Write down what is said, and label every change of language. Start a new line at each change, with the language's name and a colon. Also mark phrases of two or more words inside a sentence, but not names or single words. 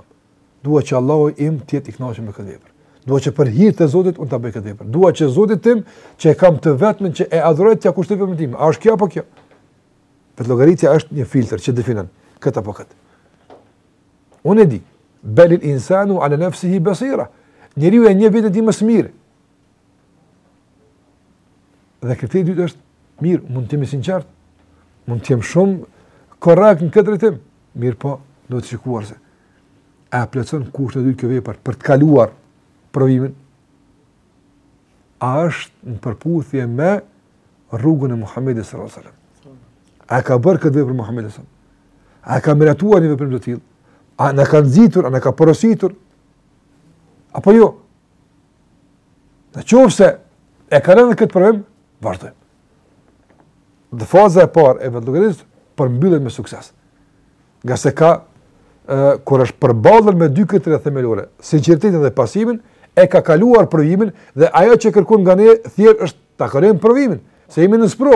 Albanian: Dua që Allahu im të jetë i kënaqur me këtë vepër. Dua që për hir të Zotit unë ta bëj këtë vepër. Dua që Zoti tim që e kam të vetmin që e adhuroj t'ia kushtoj vepën time. A është kjo apo kjo? Vetë llogaritja është një filtr që definon këtë apo këtë. Unë e di,
Arabic: بل الإنسان على نفسه بصيرة.
Albanian: Njeriu e njeh vetën e tij më së miri. Dhe kriteri i dytë është mirë, mund të jemi sinqert, mund të jem shumë korrekt në këtë drejtim. Mirë po, do të shikuar se a plotson kushtet e dytë kjo vepër për të kaluar provimin, a është në përputhje me rrugën e Muhamedit
Arabic: صلى الله عليه وسلم.
Albanian: A ka bërë këtë vepër Muhamedi
Arabic: صلى الله عليه وسلم?
Albanian: A ka miratuar një veprim të tillë? A na ka nxitur, a na ka porositur? Apo jo? Nëse e ka rënë këtë provim, vazhdojmë. Dhe faza e parë e vetëllogarisë përmbyllet me sukses. Nga se ka kur është përballur me dy kriterë themelore, sinqeritetin dhe pasimin, e ka kaluar provimin dhe ajo që kërkon nga ne thjesht është ta kalojmë provimin, se jemi në sprovë.